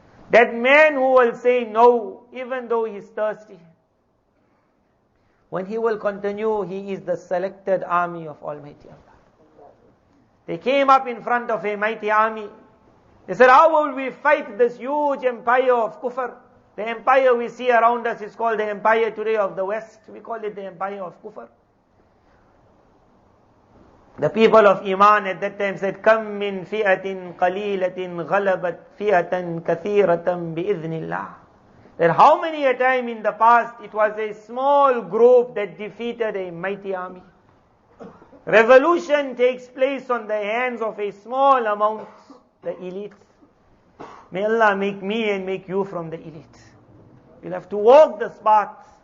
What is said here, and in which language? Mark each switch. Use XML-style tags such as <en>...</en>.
<en>That man who will say no, even though he's thirsty, when he will continue, he is the selected army of Almighty Allah. They came up in front of a mighty army. They said, how will we fight this huge empire of kufr? The empire we see around us is called the empire today of the West. We call it the empire of kufr. The people of Iman at that time said,</en> <ar>كَم مِّن فِئَةٍ قَلِيلَةٍ غَلَبَتْ فِئَةً كَثِيرَةً بِإِذْنِ اللَّهِ.</ar> <en>That how many a time in the past it was a small group that defeated a mighty army. Revolution takes place on the hands of a small amount, the elite. May Allah make me and make you from the elite. We'll have to walk this path.</en>